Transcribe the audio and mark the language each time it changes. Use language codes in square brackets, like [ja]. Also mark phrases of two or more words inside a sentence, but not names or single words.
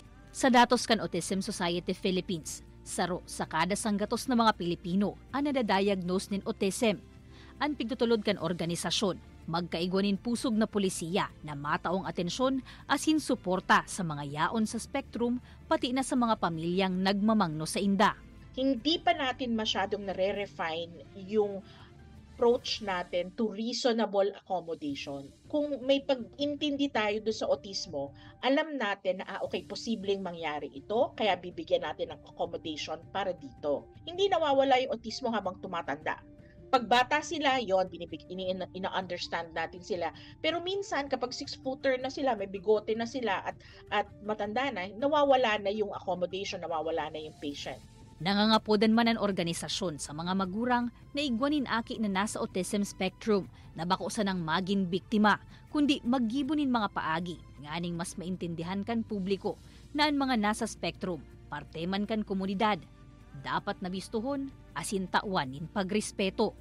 [bik] Sa datos kan Autism Society Philippines, saro sa kada sanggatos na mga Pilipino ang nadadiagnose nin autism. Ang pigtutulod kan organisasyon, magkaigwanin pusog na polisiya na mataong atensyon asin suporta sa mga yaon sa spectrum pati na sa mga pamilyang nagmamangno sa inda. [tl] Hindi pa natin masyadong nare-refine yung approach natin [en] to reasonable accommodation. [tl] Kung may pag-intindi tayo doon sa autismo, alam natin na okay, posibleng mangyari ito, kaya bibigyan natin ng accommodation para dito. Hindi nawawala yung autismo habang tumatanda. Pagbata sila, yon ina-understand natin sila. Pero minsan, kapag 6-footer na sila, may bigote na sila at matanda na, nawawala na yung accommodation, nawawala na yung patient. [bik] Nangangapodan man ang organisasyon sa mga magurang na igwanin aki na nasa [en] autism spectrum [bik] na bako sa nang maging biktima, kundi maggibunin mga paagi nganing mas maintindihan kan publiko na ang mga nasa spectrum, parte man kan komunidad, dapat nabistuhon asin tawanin pagrespeto.